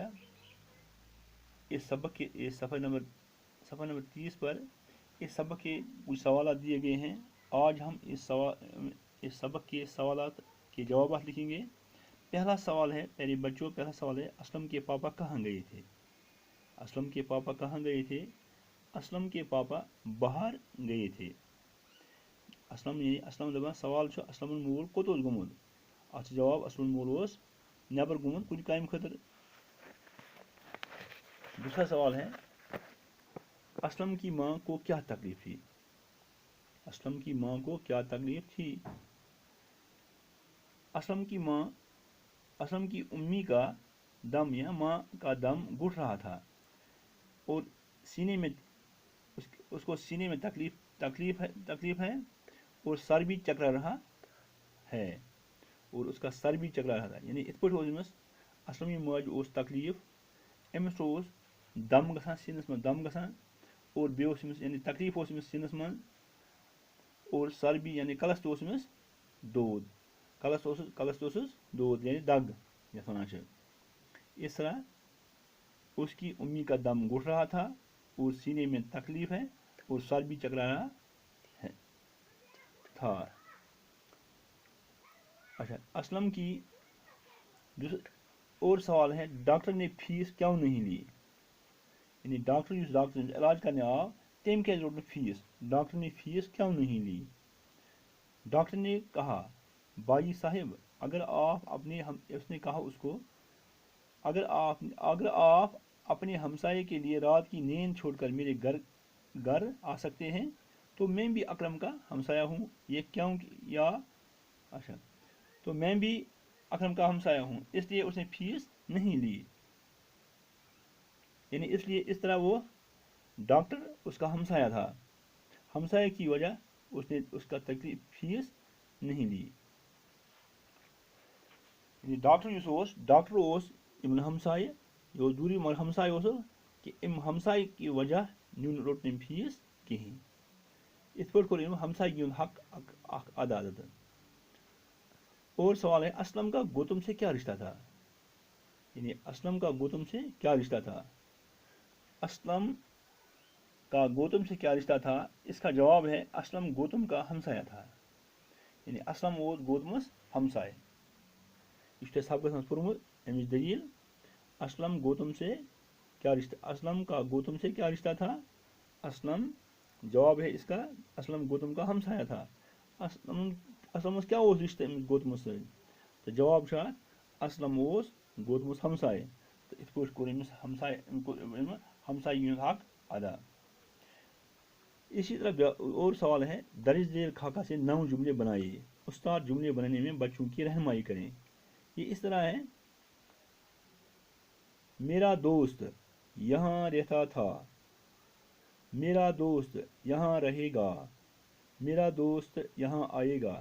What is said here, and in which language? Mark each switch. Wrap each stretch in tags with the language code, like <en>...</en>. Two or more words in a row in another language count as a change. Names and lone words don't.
<ur>اس سبق کے صفحہ نمبر 30 پر اس سبق کے کچھ سوالات دیے گئے ہیں۔ آج ہم اس سبق کے سوالات کے جوابات لکھیں گے۔ پہلا سوال ہے پیارے بچوں، اسلم کے پاپا کہاں گئے تھے؟ اسلم کے پاپا کہاں گئے تھے؟ اسلم کے پاپا باہر گئے تھے۔</ur> <ks>اسلم دپان سوال چھُ اسلم مول کوٚت اوس گوٚمُت؟ اتھ جواب اسلم مول اوس نیبر گوٚمُت کُنہِ کامہِ خٲطرٕ۔</ks> <ur>دوسرا سوال ہے اسلم کی ماں کو کیا تکلیف تھی؟ اسلم کی ماں کو کیا تکلیف تھی؟ اسلم کی امی کا دم یا ماں کا دم گھٹ رہا تھا اور سینے میں اس کو سینے میں تکلیف ہے اور سر بھی چکرا رہا ہے اور اس کا سر بھی چکرا رہا تھا۔</ur> <ks>یعنی ات پٲٹھۍ اوس أمِس اسلم ماجہِ اوس تکلیف، أمِس اوس دم گژھان، سیٖنس منٛز دم گژھان اور بیٚیہِ اوس أمِس یعنی تکلیف اوس أمِس سیٖنس منٛز</ks> <ur>اور سر بھی</ur> <ks>یعنی کلس تہِ اوس أمِس دود، کلس تہِ اوسُس دود یعنی دگ یتھ ونان چھِ۔</ks> <ur>اس طرح اس کی امی کا دم گھٹ رہا تھا اور سینے میں تکلیف ہے اور سر بھی چکرا رہا تھا۔ اچھا، اسلم کی اور سوال ہے ڈاکٹر نے فیس کیوں نہیں لی؟</ur> <ks>یعنی ڈاکٹر</ks> <ur>علاج کرنے</ur> <ks>آو تم کیازِ روٚٹ نہٕ فیس؟</ks> <ur>ڈاکٹر نے فیس کیوں نہیں لی؟ ڈاکٹر نے کہا بھائی صاحب اس نے کہا اس کو اگر آپ اپنے ہمسائے کے لیے رات کی نیند چھوڑ کر میرے گھر آ سکتے ہیں تو میں بھی اکرم کا ہمسایہ ہوں۔ یہ کیوں اچھا، تو میں بھی اکرم کا ہمسایہ ہوں، اس لیے اس نے فیس نہیں لی۔ یعنی اس طرح وہ ڈاکٹر اس کا ہمسایہ تھا، ہمسایہ کی وجہ اس نے اس کا تکلیف فیس نہیں لی۔</ur> <ks>یعنی ڈاکٹر اوس یِمن ہمسایہِ، یہِ اوس دوٗرے مگر ہمسایہِ اوس کہ أمۍ ہمسایہِ کی وجہ روٚٹ نہٕ أمۍ فیس کِہیٖنۍ۔ یِتھ پٲٹھۍ کوٚر أمۍ ہمسایگی ہُنٛد حق اکھ ادا۔</ks> <ur>اور سوال ہے اسلم کا گوتم سے کیا رشتہ تھا؟ یعنی اسلم کا گوتم سے کیا رشتہ تھا؟ اسلم کا گوتم سے کیا رشتہ تھا؟ اس کا جواب ہے اسلم گوتم کا ہمسایہ تھا۔</ur> <ks>یعنی اسلم اوس گوتمس ہمسایہِ۔ یہ چھُ تۄہہِ سبقس منٛز پوٚرمُت اَمِچ دٔلیٖل۔</ks> <ur>اسلم کا گوتم سے کیا رشتہ تھا؟ اسلم جواب ہے اس کا اسلم گوتم کا ہمسایہ تھا۔</ur> <ks>اسلمس کیا اوس رشتہٕ أمِس گوتمس سۭتۍ؟ تہٕ جواب چھُ اتھ اسلم اوس گوتمس ہمسایہِ تہٕ یِتھ پٲٹھۍ کوٚر أمِس ہمسایگی ہُنٛد حق ادا۔</ks> <ur>اسی طرح اور سوال ہے درج ذیل خاکہ سے 9 جملے بنائیے، استاد جملے بنانے میں بچوں کی رہنمائی کریں۔ یہ اس طرح ہے میرا دوست یہاں رہتا تھا، میرا دوست یہاں رہے گا، میرا دوست یہاں آئے گا۔</ur>